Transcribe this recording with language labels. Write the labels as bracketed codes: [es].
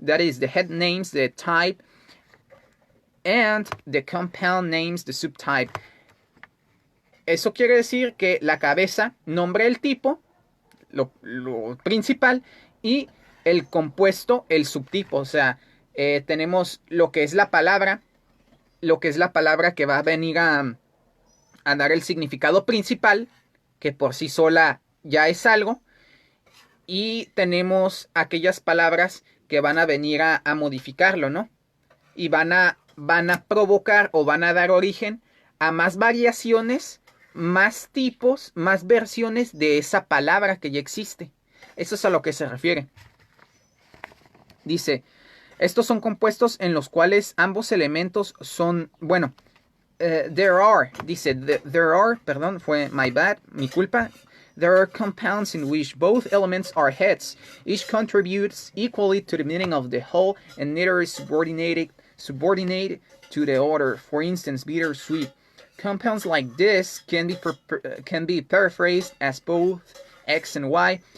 [en] That is the head names, the type, and the compound names, the subtype. [es] Eso quiere decir que la cabeza nombra el tipo, lo principal, y el compuesto, el subtipo. O sea, tenemos lo que es la palabra que va a venir a dar el significado principal, que por sí sola ya es algo, y tenemos aquellas palabras que van a venir a modificarlo, ¿no? Y van a provocar o van a dar origen a más variaciones, más tipos, más versiones de esa palabra que ya existe. Eso es a lo que se refiere. Dice, estos son compuestos en los cuales ambos elementos son, bueno, [en] there are, [es] dice, there are, perdón, fue [en] my bad, [es] mi culpa. [en] There are compounds in which both elements are heads. Each contributes equally to the meaning of the whole, and neither is subordinate to the other. For instance, bitter, sweet. Compounds like this can be paraphrased as both X and Y.